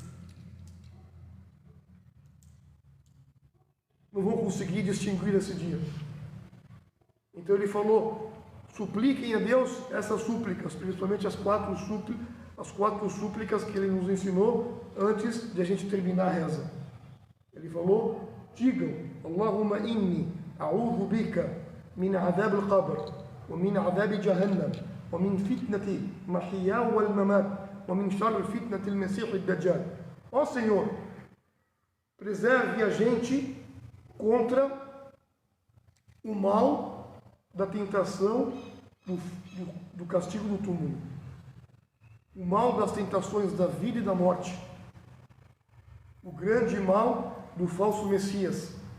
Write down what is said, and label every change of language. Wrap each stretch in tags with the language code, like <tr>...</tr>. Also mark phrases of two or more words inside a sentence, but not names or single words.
<pt>Não vão conseguir distinguir esse dia. Então ele falou, supliquem a Deus essas súplicas, principalmente as 4 as 4 súplicas que ele nos ensinou antes de a gente terminar a reza. Ele falou: digam,</pt> <ar>اللهم إني أعوذ بك من عذاب القبر، ومن عذاب جهنم، ومن فتنة المحيا والممات، ومن شر فتنة المسيح الدجال.</ar> <pt>Ó Senhor, preserve a gente contra o mal da tentação do castigo do túmulo, o mal das tentações da vida e da morte, o grande mal do falso Messias.</pt>